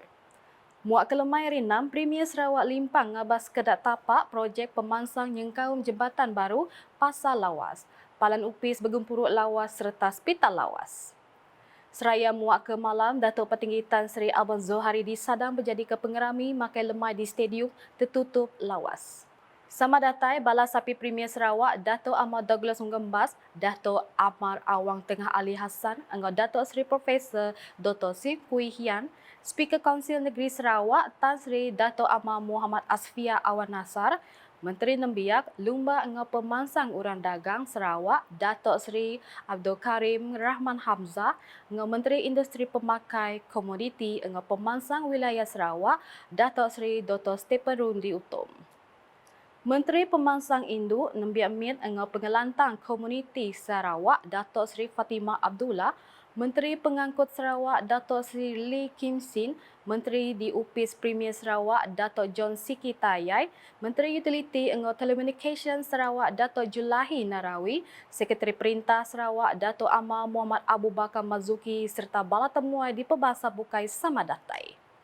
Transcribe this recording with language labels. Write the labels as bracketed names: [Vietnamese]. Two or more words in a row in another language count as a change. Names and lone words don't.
[Iban] Muak kelemai rinam, Premier Sarawak limpang ngabas kedak tapak projek pemansang nyengkaum jembatan baru Pasar Lawas, Palan Upis Begempuruk Lawas serta Hospital Lawas. Seraya muak ke malam, Datuk Patinggi Tan Sri Abang Zohari disadang berjadi ke pengerami makai lemai di stadium tertutup Lawas. Sama datai Bala Sapi Premier Sarawak, Datuk Ahmad Douglas Unggembas, Datuk Amar Awang Tengah Ali Hassan, Anggota Datuk Seri Profesor Dr. Sim Hui Hian, Speaker Kaunsil Negeri Sarawak Tan Sri Datuk Amar Muhammad Asfia Awan Nasar, Menteri Nembiak Lumba dengan Pemansang Urang Dagang Sarawak Datuk Seri Abdul Karim Rahman Hamzah, dengan Menteri Industri Pemakai Komoditi dengan Pemansang Wilayah Sarawak Datuk Seri Dr. Stephen Rundi Utom. Menteri Pemansang Induk Nembiak Mit dengan Pengelantang Komuniti Sarawak Datuk Seri Fatimah Abdullah, Menteri Pengangkut Sarawak Datuk Seri Lee Kim Sin, Menteri di Upis Premier Sarawak Datuk John Siki Tayai, Menteri Utility dengan Telecommunication Sarawak Datuk Julahi Narawi, Sekretari Perintah Sarawak Datuk Amar Muhammad Abu Bakar Mazuki serta bala temuai di Pebasa Bukai Samadatai.